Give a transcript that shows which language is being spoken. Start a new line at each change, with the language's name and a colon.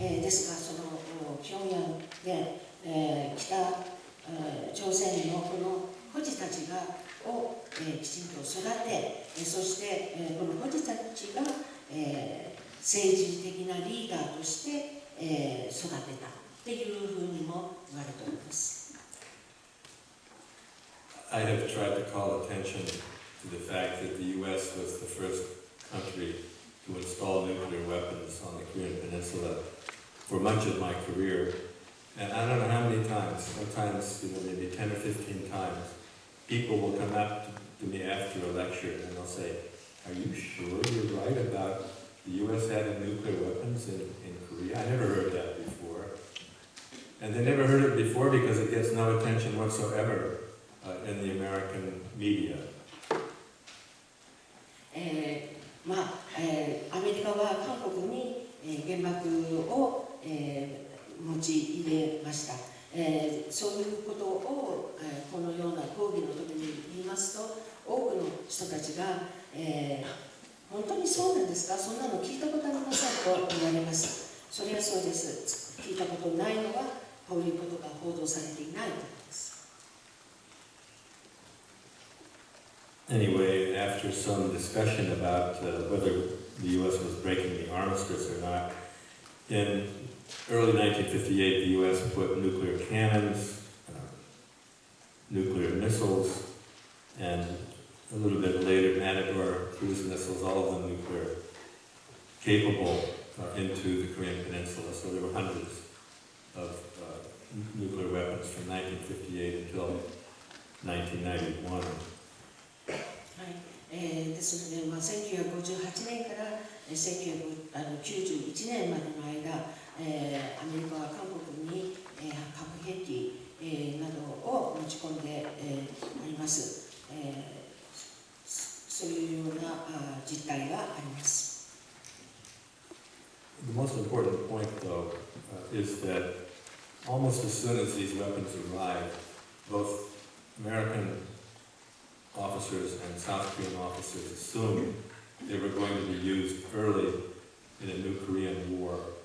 Japanese: ですが、その平壌で、北朝鮮のこの孤児たちをきちんと育て、そしてこの孤児たちが政治的なリーダーとして育てたっていうふうにも言われております。
English: I have tried to call attention to the fact that the U.S. was the first country to install nuclear weapons on the Korean Peninsula for much of my career. And I don't know how many times, sometimes maybe 10 or 15 times, people will come up to me after a lecture and they'll say, "Are you sure you're right about the U.S. having nuclear weapons in Korea?" I never heard that before. And they never heard it before because it gets no attention whatsoever in the American media.
Japanese: アメリカは韓国に原爆を持ち入れました。そういうことをこのような講義の時に言いますと、多くの人たちが本当にそうなんですか、そんなの聞いたことありませんと言われます。それはそうです。聞いたことないのはこういうことが報道されていないからです。
English: Anyway, after some discussion about whether the U.S. was breaking the armistice or not, in early 1958, the U.S. put nuclear cannons, nuclear missiles, and a little bit later, Matador cruise missiles, all of them nuclear capable, into the Korean Peninsula. So there were hundreds of nuclear weapons from 1958 until 1991.
Japanese: ですので、1958年から1991年までの間、アメリカは韓国に核兵器などを持ち込んであります。そういうような実態があります。
English: The most important point, though, is that almost as soon as these weapons arrived, both American officers and South Korean officers assumed they were going to be used early in a new Korean war.